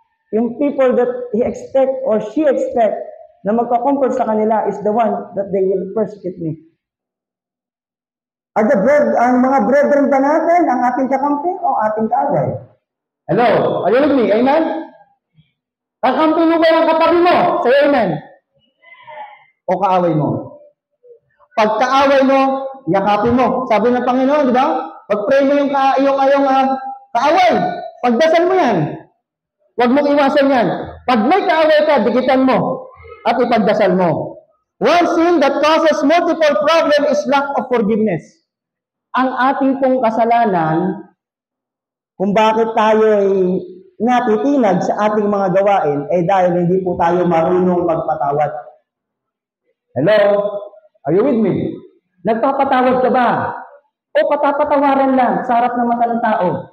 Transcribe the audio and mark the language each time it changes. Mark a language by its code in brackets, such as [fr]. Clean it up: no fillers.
[en] Yung people that he expect or she expect [tl] na magka-comfort sa kanila [en] is the one that they will persecute me. [tl] Ang mga brethren ba natin ang ating kakampi o ating kaaway? [en] Hello? Are you with me? [tl] Amen? Kakampi mo ba yung katabi mo? [en] Say amen. [tl] O kaaway mo? Pag kaaway mo, yakapin mo. Sabi ng Panginoon, di ba? Pag-pray mo yung kaaway. Pagdasal mo yan. Huwag mong iwasan yan. Pag may kaaway ka, dikitan mo at ipagdasal mo. [en] One sin that causes multiple problem is lack of forgiveness. [tl] Ang ating pong kasalanan, kung bakit tayo ay natitinag sa ating mga gawain, ay dahil hindi po tayo marunong magpatawad. [en] Hello? Are you with me? [tl] Nagpapatawad ka ba? O patapatawaran lang sa harap ng mata ng tao?